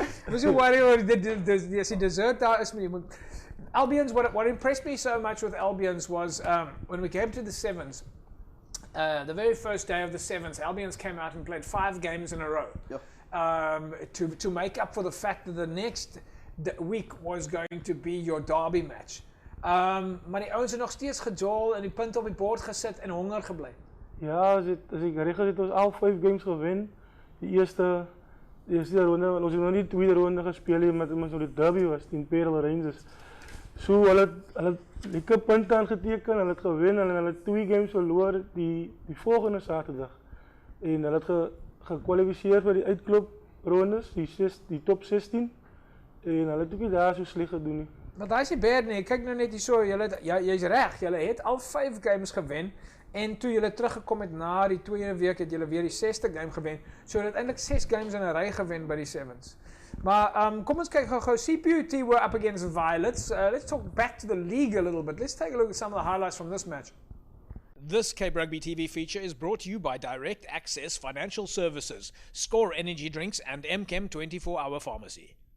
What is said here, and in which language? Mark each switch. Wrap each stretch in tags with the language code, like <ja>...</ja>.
<af>Mos jy worry oor die dessert daar is, maar jy moet.</af> <en>Albions, what impressed me so much with Albions was when we came to the sevens, the very first day of the sevens, Albions came out and played 5 games in a row. Yep. To make up for the fact that the next week was going to be your derby match.</en> <af>Maar die ouens het nog steeds gejol en die punte op die bord gesit en honger gebly. Ja, as ek reg het ons al 5 games gewen. Die eerste ronde, ons het nog nie tweede ronde gespeel nie, maar ons die derby was teen Parel Rangers. So hulle lekker punte aangeteken, hulle het gewen en hulle het 2 games verloor die volgende Saterdag. En hulle het gekwalifiseer vir die uitkloprondes, die top 16. En hulle het ook nie daar so sleg gedoen nie. Want daai is nie bad nie. Kyk nou net hierso, jy's reg. Julle het al 5 games gewen en toe julle teruggekom het na die tweede week het julle weer die 6ste game gewen. So julle het eintlik 6 games in 'n ry gewen by die sevens. Maar kom ons kyk gou.</af> <en>CPUT were up against Violets. Let's talk back to the league a little bit. Let's take a look at some of the highlights from this match. This Cape Rugby TV feature is brought to you by Direct Access Financial Services, Score Energy Drinks and MChem 24-hour Pharmacy.</en>